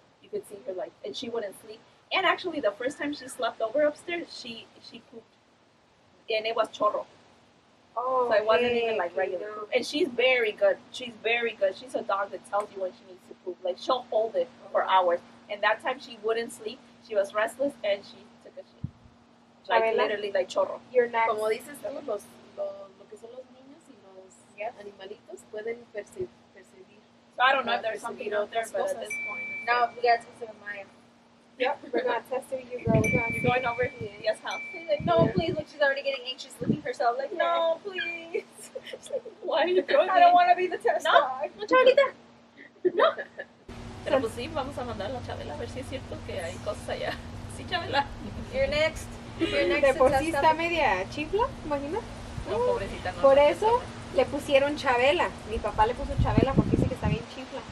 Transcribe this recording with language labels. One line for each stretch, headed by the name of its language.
English: You could see her like, and she wouldn't sleep. And actually, the first time she slept over upstairs, she pooped, and it was chorro. Oh, So it wasn't even like regular poop. And she's very good. She's a dog that tells you when she needs to poop. Like she'll hold it for hours. And that time she wouldn't sleep. She was restless and she took a shit. Like
Spanish: Abuela?
English: literally like chorro. You're next.
Spanish: Como dices tú, lo que son los niños y los animalitos pueden percibir.
English: So I don't know if there's something out there, but at this point. Now we gotta test it with Maya. Yep, we're not testing you, girl. You're going over to Yes house. She's like, no, please. Look, she's already getting anxious, looking herself. Like, no, please. She's like, why are you going? I don't want to be the test dog.
Spanish: No, Chabelita. No. Pero pues sí, vamos a mandarla a Chabela a ver si es cierto que hay cosas allá. Sí, Chabela.
English: You're next. You're next.
Spanish: De
English: to
Spanish: por
English: test
Spanish: sí
English: out.
Spanish: está media chifla, imagina. No, pobrecita, no. Por eso le pusieron Chabela. Mi papá le puso Chabela porque dice que está bien chifla.